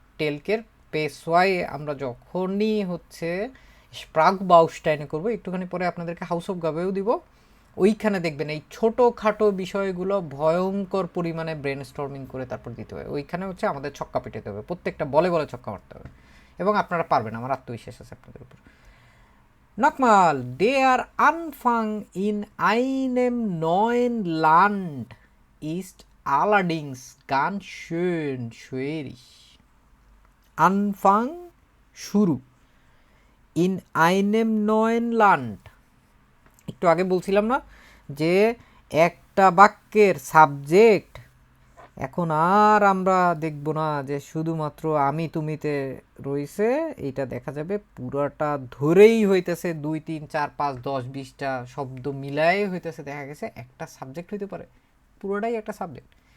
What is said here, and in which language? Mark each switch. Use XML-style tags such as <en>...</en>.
<bn>টেলকের পেশোয়ায় আমরা যখনই হচ্ছে স্প্রাগ বাউস্টাইনে করবো, একটুখানি পরে আপনাদেরকে হাউস অফ গাবেও দিব, ওইখানে দেখবেন এই ছোটোখাটো বিষয়গুলো ভয়ঙ্কর পরিমাণে ব্রেন স্টর্মিং করে তারপর দিতে হবে। ওইখানে হচ্ছে আমাদের ছক্কা পিটাতে হবে, প্রত্যেকটা বলে বলে ছক্কা মারতে হবে, এবং আপনারা পারবেন, আমার আত্মবিশ্বাস আছে আপনাদের উপর।</bn> <de>Nochmal, der Anfang in einem neuen Land ist allerdings ganz schön schwierig.</de> <bn>Anfang শুরু,</bn> <de>in einem neuen Land,</de> <bn>একটু আগে বলছিলাম না যে একটা বাক্যের সাবজেক্ট এখন আর আমরা দেখব না যে শুধুমাত্র আমি তুমিতে রয়েছে, এইটা দেখা যাবে পুরাটা ধরেই হইতেছে 2 3 4 5 10 20টা শব্দ মিলাই হইতেছে, দেখা গেছে একটা সাবজেক্ট হইতে পারে, পুরোটাই একটা সাবজেক্ট।</bn>